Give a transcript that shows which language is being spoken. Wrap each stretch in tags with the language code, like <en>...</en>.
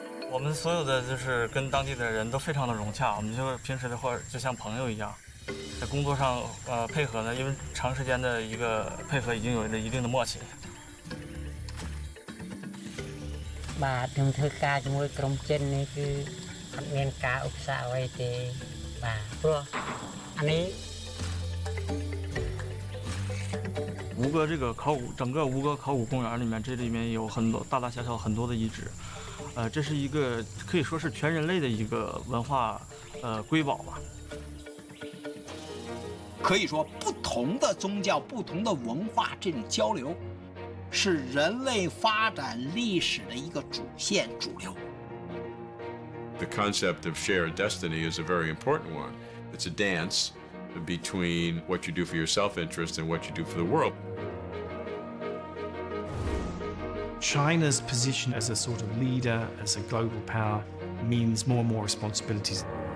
<zh>我们所有的就是跟当地的人都非常的融洽，我们就平时的话就像朋友一样，在工作上配合呢，因为长时间的一个配合已经有了一定的默契。</zh> <km>បាទខ្ញុំធ្វើការជាមួយក្រុមចិននេះគឺអត់មានការឧបសគ្គអ្វីទេបាទព្រោះអានេះ</km> <zh>吴哥这个整个吴哥考古公园里面，这里面有很多大大小小很多的遗址，这是一个可以说是全人类的一个文化瑰宝吧。可以说，不同的宗教、不同的文化这种交流，是人类发展历史的一个主线、主流。</zh> <en>The concept of shared destiny is a very important one. It's a dance between what you do for your self-interest and what you do for the world. China's position as a sort of leader, as a global power, means more and more responsibilities.</en>